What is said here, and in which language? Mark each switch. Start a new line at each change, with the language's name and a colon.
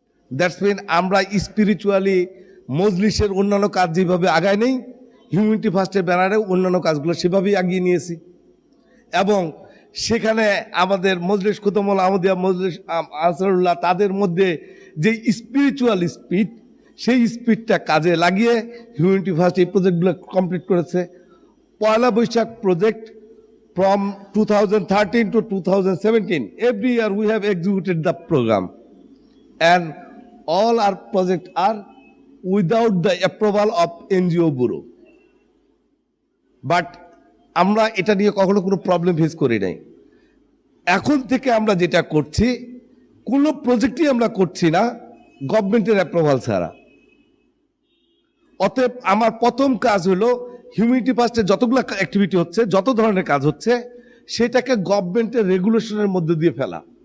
English: that's mean
Bangla: আমরা spiritually মজলিসের অন্যান্য কাজ যেভাবে আগায় নেই, হিউম্যানিটি ফার্স্টের ব্যানারে অন্যান্য কাজগুলো সেভাবেই এগিয়ে নিয়েছি। এবং সেখানে আমাদের মজলিস খুতমুল আহমদিয়া, মজলিস আনসারুল্লাহ, তাদের মধ্যে যে স্পিরিচুয়াল স্পিড, সেই স্পিডটা কাজে লাগিয়ে হিউম্যানিটি ফার্স্ট এই প্রজেক্টগুলো কমপ্লিট করেছে।
English: Poila Baishakh project from 2013 to 2017, every year we have executed the program, and all our projects are without the approval of NGO Bureau.
Bangla: But আমরা এটা নিয়ে কখনো কোনো প্রবলেম ফেস করি নাই। এখন থেকে আমরা যেটা করছি, কোনো প্রজেক্টই আমরা করছি না গভর্নমেন্টের অ্যাপ্রুভাল ছাড়া। অতএব আমার প্রথম কাজ হলো হিউম্যানিটি ফার্স্টে যতগুলো অ্যাক্টিভিটি হচ্ছে, যত ধরনের কাজ হচ্ছে, সেটাকে গভর্নমেন্টের রেগুলেশনের মধ্যে দিয়ে ফেলা।